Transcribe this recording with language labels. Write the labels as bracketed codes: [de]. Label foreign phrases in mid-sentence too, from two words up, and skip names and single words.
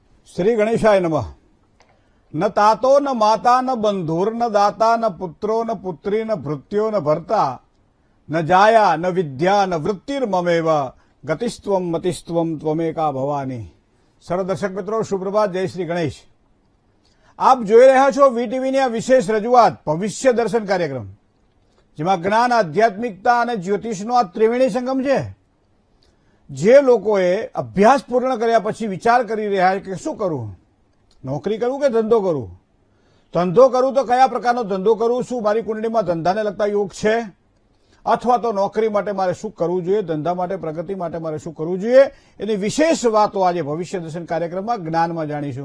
[sa] श्री गणेशाय नमः। न तातो न माता न बंधुर्न दाता न पुत्रो न पुत्री न भृत्यो न भर्ता न जाया न विद्या न वृत्तिर्ममेव गतिस्त्वम मतिस्त्वम त्वमेका भवानी। [gu] સરળ દર્શક મિત્રો, સુપ્રભાત, જય શ્રી ગણેશ। આપ જોઈ રહ્યા છો વીટીવીની આ વિશેષ રજૂઆત ભવિષ્ય દર્શન કાર્યક્રમ, જેમાં જ્ઞાન, આધ્યાત્મિકતા અને જ્યોતિષનો આ ત્રિવેણી સંગમ છે। જે લોકોએ અભ્યાસ પૂર્ણ કર્યા પછી વિચાર કરી રહ્યા છે કે શું કરવું, નોકરી કરવું કે ધંધો કરવું, ધંધો કરવું તો કયા પ્રકારનો ધંધો કરવું, શું મારી કુંડળીમાં ધંધાને લગતા યોગ છે, અથવા તો નોકરી માટે મારે શું કરવું જોઈએ, ધંધા માટે, પ્રગતિ માટે મારે શું કરવું જોઈએ, એની વિશેષ વાતો આજે ભવિષ્ય દર્શન કાર્યક્રમમાં જ્ઞાનમાં જાણીશું।